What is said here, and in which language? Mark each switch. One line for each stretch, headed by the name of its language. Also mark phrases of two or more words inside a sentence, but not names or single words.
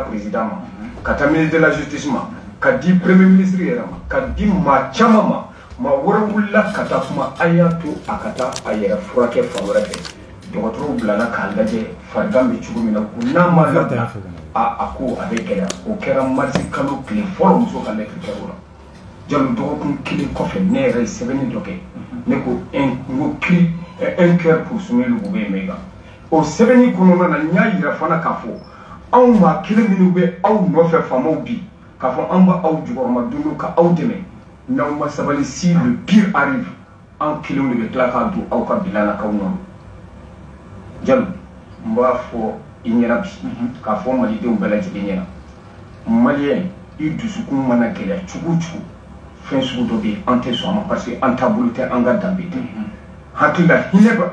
Bambara: président ma ka taa
French: ministre de la justice
Bambara: ma ka di
French: premier ministre
Bambara: yɛrɛ ma ka di maa caman ma maa wɛrɛ wulila ka taa kuma a y'a to a ka taa a yɛrɛ furakɛ fan wɛrɛ fɛ dɔgɔtɔrɔw bilala k'a lajɛ farigan bɛ cogo min na ko n'a ma labila a ko a bɛ gɛlɛya o kɛra marisi kalo tile fɔlɔ muso ka lɛtiri kɛra o la jalo dɔgɔkun kelen kɔfɛ ne yɛrɛ ye sɛbɛnni dɔ kɛ ne ko
French: un cœur pour soumettre le gouvernement
Bambara: o sɛbɛnni kɔnɔna na n y'a yira fana k'a fɔ anw maa kelen minnu bɛ aw nɔfɛ faamaw bi k'a fɔ an b'aw jukɔrɔma don ka aw dɛmɛ n'aw ma sabali
French: si le pire arrive
Bambara: an kelenw de bɛ tila k'a don aw ka bila la k'aw nɔ jalo n b'a fɔ i ɲɛna bi k'a fɔ malidenw bɛɛ lajɛlen ɲɛna maliyɛn i dusukun mana gɛlɛya cogo o cogo fɛn sugu dɔ bɛ yen an tɛ sɔn a ma
French: parce que
Bambara: an taabolo tɛ an ka danbe tɛ hakili la hinɛ bɛ